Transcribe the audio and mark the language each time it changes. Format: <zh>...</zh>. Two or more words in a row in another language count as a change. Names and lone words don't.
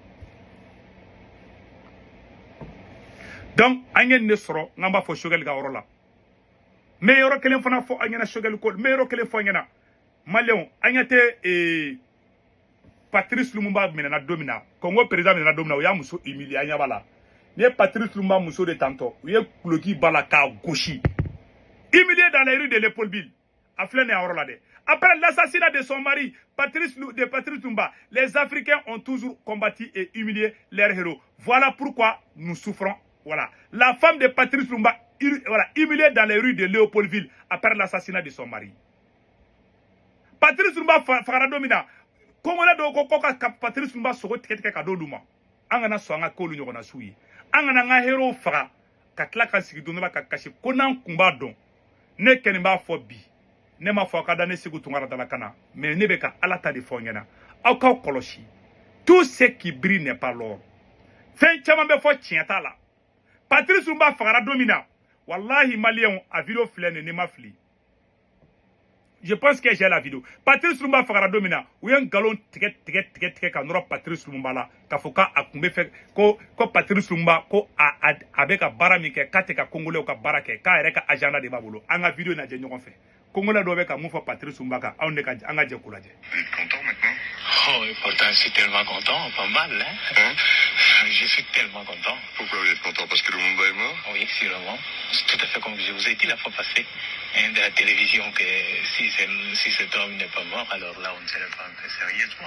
<bm>donc an ye ne sɔrɔ n'an b'a fɔ Choguel ka yɔrɔ la mais yɔrɔ kelen fana fɔ an ɲɛna Choguel ko mais yɔrɔ kelen fɔ an ɲɛna Malien an ɲɛ tɛ Patrice Lumumba minɛna don min na Congo président minɛna don min na o y'a muso humilier an ɲɛ b'a la ni ye Patrice Lumumba muso de tantɔ u ye kuloki ba la k'a gosi</bm> <fr>humilié dans les rues de Léopoldville</fr> <bm>a filɛ nin yɔrɔ la dɛ.</bm> <fr>Après l'assassinat de son mari Patrice Lumumba, les Africains ont toujours combattu et humilié leurs héros. Voilà pourquoi nous souffrons. Voilà, la femme de Patrice Lumumba humiliée dans les rues de Léopoldville après l'assassinat de son mari.</fr> <bm>Patrice Lumumba fagara don min na Congolais dɔw ko ka Patrice Lumumba sogo tigɛ ka d'olu ma an kana sɔn an ka k'olu ɲɔgɔnna suw ye an kana an ka héros faga ka tila ka sigi don dɔ la ka kasi ko n'an kun b'a dɔn ne kɛni b'a fɔ bi ne m'a fɔ a ka da ne Segu Tunkara da la ka na mais ne bɛ ka ala ta de fɔ ɲɛna aw k'aw kɔlɔsi</bm> <fr>tout ce qui brille n'est pas l'or</fr> <bm>fɛn caman bɛ fɔ tiɲɛ t'a la Patrice Lumumba fagara don min na wallahi maliyɛnw a vidéo filɛ nin ne ma fili.</bm> <fr>Je pense que j'ai la vidéo.</fr> <bm>Patrice Lumumba fagara don min na u ye ngalon tigɛ ka nɔrɔ Patrice Lumumba la k'a fɔ k'a kun bɛ fɛ ko Patrice Lumumba ko a bɛ ka baara min kɛ k'a tɛ ka Congolais ka baara kɛ k'a yɛrɛ ka agenda de b'a bolo an ka vidéo lajɛ ɲɔgɔn fɛ Congolais dɔw bɛ ka mun fɔ Patrice Lumumba kan anw de ka an ka jɛ k'o lajɛ.</bm> <fr>Vous êtes content maintenant? Oh, et pourtant, je suis tellement content, pas mal, hein? Je suis tellement content. Pourquoi vous êtes content? Parce que Lumumba est mort? Oui, sûrement. C'est tout à fait comme je vous ai dit la fois passée, de la télévision, que si cet homme n'est pas mort, alors là, on ne se le prend pas sérieusement.</fr>